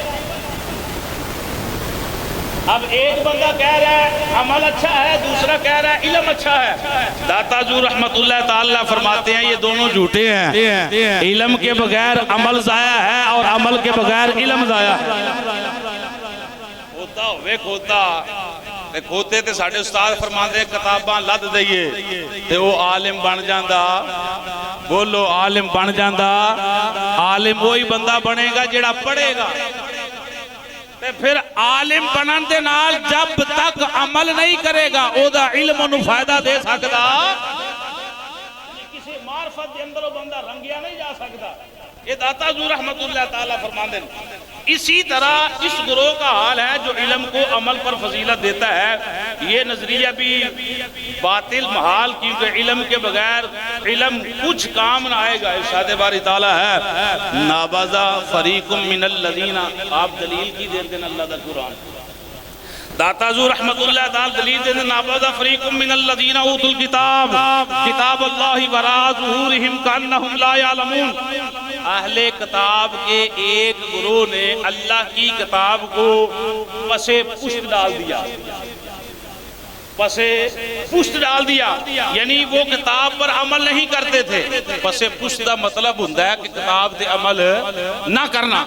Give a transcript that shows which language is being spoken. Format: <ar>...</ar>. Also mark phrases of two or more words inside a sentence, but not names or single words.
<ur>اب ایک بندہ کہہ رہا ہے عمل اچھا ہے، دوسرا کہہ رہا ہے علم اچھا ہے. داتا حضور رحمت اللہ تعالیٰ فرماتے ہیں یہ دونوں جھوٹے ہیں. علم کے بغیر عمل ضائع ہے، اور عمل کے بغیر علم ضائع ہے.</ur> <pa>کھوتے تے ساڑھے استاد فرماندے کتاباں لد دئیے تے وہ عالم بن جاندہ. بولو عالم بن جاندہ.</pa> <ur>عالم وہی بندہ بنے گا جڑا پڑھے گا.</ur> <pa>تے پھر عالم بنن دے نال جب تک عمل نہیں کرے گا او دا علم انہوں فائدہ دے سکتا. کسی معرفت دے اندر وہ بندہ رنگیا نہیں جا سکتا.</pa> <ur>یہ داتا حضور رحمت اللہ تعالیٰ فرماندے. اسی طرح اس گروہ کا حال ہے جو علم کو عمل پر فضیلت دیتا ہے. یہ نظریہ بھی باطل محال، کیونکہ علم کے بغیر علم کچھ کام نہ آئے گا. ارشاد باری تعالیٰ ہے</ur> <ar>نابذا فریق من الذین.</ar> <ur>آپ دلیل کی دیتے ہیں اللہ دا قرآن. داتا حضور رحمت اللہ تعالیٰ دلیل دیتے ہیں</ur> <ar>نابذا فریق من الذین اوتوا الکتاب کتاب اللہ وراء ظہورہم کانہم لا یعلمون.</ar> <ur>اہل کتاب کے ایک گروہ نے اللہ کی کتاب کو پسے پشت ڈال دیا. پسے پشت ڈال دیا یعنی وہ کتاب پر عمل نہیں کرتے تھے. پسے پشت دا مطلب ہوتا ہے کہ کتاب دے عمل نہ کرنا.</ur>